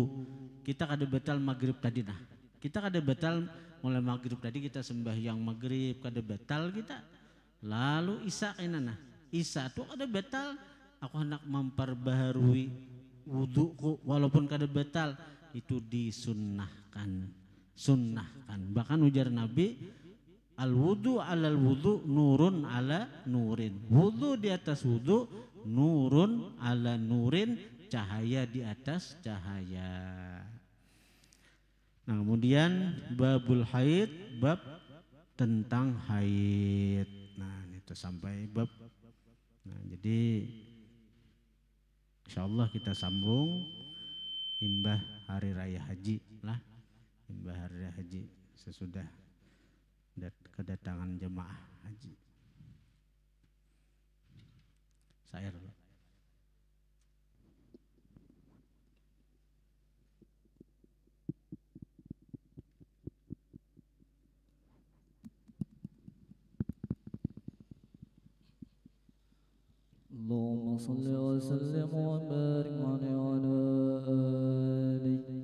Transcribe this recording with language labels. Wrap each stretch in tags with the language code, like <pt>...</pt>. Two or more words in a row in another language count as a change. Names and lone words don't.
<bjn>Kita kada batal maghrib tadi, nah kita kada batal mulai maghrib tadi kita sembahyang maghrib, kada batal kita. Lalu isya kena, nah isya itu kada batal, aku hendak memperbaharui wuduku walaupun kada batal, itu disunnahkan. Bahkan ujar Nabi,</bjn> <ar>الوضوء على الوضوء نور على نور,</ar> <bjn>wudu di atas wudu,</bjn> <ar>نور على نور,</ar> <bjn>cahaya di atas cahaya. Nah, kemudian</bjn> <ar>باب الحيض,</ar> <bjn>bab tentang haid. Nah, itu sampai bab. Nah, jadi insyaallah kita sambung imbah hari raya haji lah, imbah hari raya haji sesudah kedatangan jemaah haji. Saya</bjn> <ar>اللهم صل وسلم وبارك عليه وعلى آله.</ar>